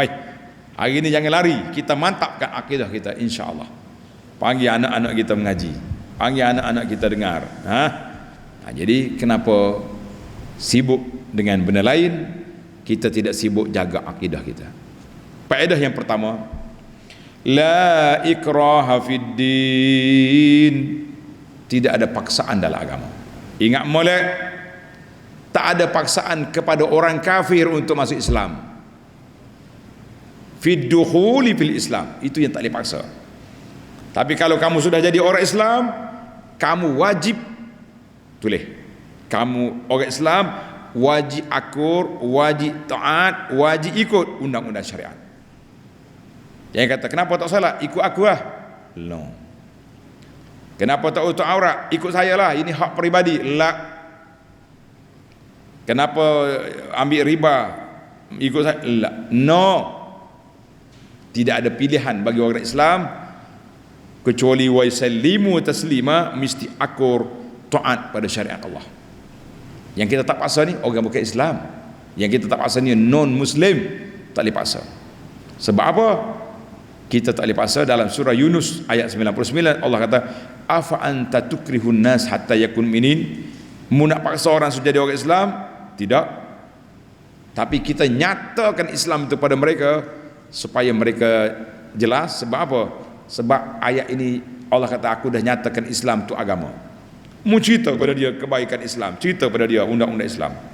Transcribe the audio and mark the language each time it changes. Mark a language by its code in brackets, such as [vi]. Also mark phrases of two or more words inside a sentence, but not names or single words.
[ms] Baik, hari ni jangan lari, kita mantapkan akidah kita, insya-Allah. Panggil anak-anak kita mengaji, panggil anak-anak kita dengar. Jadi kenapa sibuk dengan benda lain, kita tidak sibuk jaga akidah kita. Faedah yang pertama, [ar] لا إكراه في الدين, [ms] tidak ada paksaan dalam agama. Ingat molek, tak ada paksaan kepada orang kafir untuk masuk Islam. [ar] في الدخول في الإسلام, [ms] itu yang tak boleh paksa. Tapi kalau kamu sudah jadi orang Islam, kamu wajib tulis, kamu orang Islam wajib akur, wajib taat, wajib ikut undang-undang syariat. Jangan kata kenapa tak salat, ikut aku lah. No. Kenapa tak tutup aurat, ikut saya lah, ini hak peribadi. La. Kenapa ambil riba, ikut saya? La. No. Tidak ada pilihan bagi orang Islam kecuali [ar] ويسلموا تسليما, [ms] mesti akur taat pada syariat Allah. Yang kita tak paksa ni orang bukan Islam, yang kita tak paksa ni [en] non muslim, [ms] tak boleh paksa. Sebab apa? Kita tak boleh paksa. Dalam surah Yunus ayat 99 Allah kata, [ar] أفأنت تكره الناس حتى يكونوا مؤمنين, [ms] mu nak paksa orang supaya jadi orang Islam? Tidak. Tapi kita nyatakan Islam itu pada mereka supaya mereka jelas. Sebab apa? Sebab ayat ini Allah kata, aku dah nyatakan Islam itu agama. Mu cerita pada dia kebaikan Islam, cerita pada dia undang-undang Islam.